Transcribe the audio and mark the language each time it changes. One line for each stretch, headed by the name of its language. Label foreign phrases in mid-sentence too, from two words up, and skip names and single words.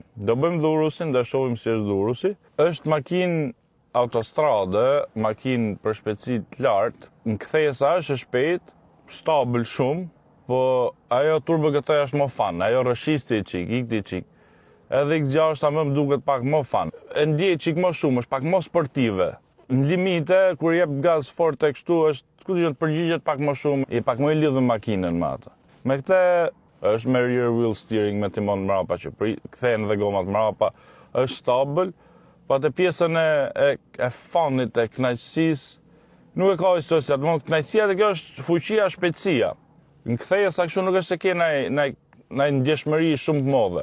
Albanian: Do bëjmë dhe Urusin, dhe shohim si është dhe Urusi. Është makinë autostrade, makinë për shpejtësi të lartë, në kthesa është e shpejtë, stabil shumë, po ajo Turbo GT-ja është më fan, ajo rëshisti i çik, ikti i çik. Edhe X6 më duket pak më fan. E ndjej çik më shumë, është pak më sportive. Në limite, kur jep gaz fort e kështu, është të përgjigjet pak më shumë, i pak më i lidhur makinën me atë. Me këtë është me
English: rear wheel steering
Albanian: me timon mrapa që kthehen dhe gomat mrapa, është stabil, po atë pjesën e fanit e kënaqësisë nuk e ka historia, domthonë kënaqësia e kjo është fuqia, shpejtësia. Në kthejës kështu nuk është se ke ndaj ndjeshmëri shumë të madhe.